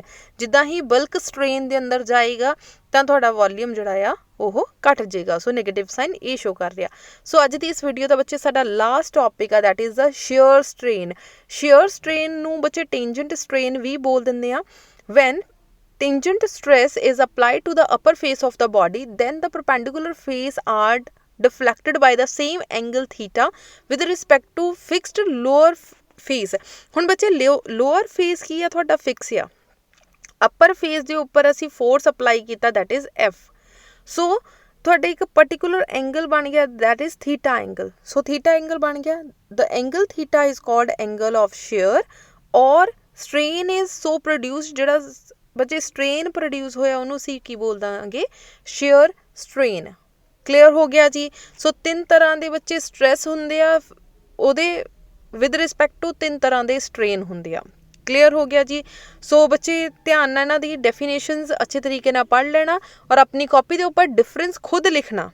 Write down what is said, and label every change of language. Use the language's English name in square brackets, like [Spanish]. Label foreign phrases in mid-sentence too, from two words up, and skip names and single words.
[Punjabi] ਜਿੱਦਾਂ ਹੀ [English] bulk strain [Punjabi] ਦੇ ਅੰਦਰ ਜਾਏਗਾ ਤਾਂ ਤੁਹਾਡਾ ਵੋਲੀਅਮ ਜਿਹੜਾ ਆ ਉਹ ਘਟ ਜਾਏਗਾ। ਸੋ [English] negative sign [Punjabi] ਇਹ ਸ਼ੋ ਕਰ ਰਿਹਾ। ਸੋ ਅੱਜ ਦੀ ਇਸ ਵੀਡੀਓ ਦਾ ਬੱਚੇ ਸਾਡਾ [English] last topic [Punjabi] ਆ, [English] that is the shear strain. shear strain [Punjabi] ਨੂੰ ਬੱਚੇ [English] tangent strain [Punjabi] ਵੀ ਬੋਲ ਦਿੰਦੇ ਆ। [English] ਵੈਨ tangent stress is applied to the upper face of the body, then the perpendicular face are deflected by the same angle theta with respect to fixed lower face। [Punjabi] ਹੁਣ ਬੱਚੇ [English] lower face [Punjabi] ਕੀ ਆ? ਤੁਹਾਡਾ ਫਿਕਸ ਆ। [English] upper face [Punjabi] ਦੇ ਉੱਪਰ ਅਸੀਂ [English] force apply [Punjabi] ਕੀਤਾ, [English] that is F। [Punjabi] ਸੋ ਤੁਹਾਡੇ ਇੱਕ [English] particular angle [Punjabi] ਬਣ ਗਿਆ, [English] that is theta angle। [Punjabi] ਸੋ [English] theta angle [Punjabi] ਬਣ ਗਿਆ। [English] the angle theta is called angle of shear or strain is so produced। [Punjabi] ਜਿਹੜਾ ਬੱਚੇ ਸਟ੍ਰੇਨ ਪ੍ਰੋਡਿਊਸ ਹੋਇਆ ਉਹਨੂੰ ਅਸੀਂ ਕੀ ਬੋਲ ਦਾਂਗੇ? [English] shear strain. [Punjabi] ਕਲੀਅਰ ਹੋ ਗਿਆ ਜੀ। ਸੋ ਤਿੰਨ ਤਰ੍ਹਾਂ ਦੇ ਬੱਚੇ ਸਟ੍ਰੈਸ ਹੁੰਦੇ ਆ, ਉਹਦੇ [English] with respect to [Punjabi] ਤਿੰਨ ਤਰ੍ਹਾਂ ਦੇ ਸਟ੍ਰੇਨ ਹੁੰਦੇ ਆ। ਕਲੀਅਰ ਹੋ ਗਿਆ ਜੀ। ਸੋ ਬੱਚੇ ਧਿਆਨ ਨਾਲ ਇਹਨਾਂ ਦੀ ਡੈਫੀਨੇਸ਼ਨਸ ਅੱਛੇ ਤਰੀਕੇ ਨਾਲ ਪੜ੍ਹ ਲੈਣਾ ਔਰ ਆਪਣੀ ਕਾਪੀ ਦੇ ਉੱਪਰ ਡਿਫਰੈਂਸ ਖੁਦ ਲਿਖਣਾ।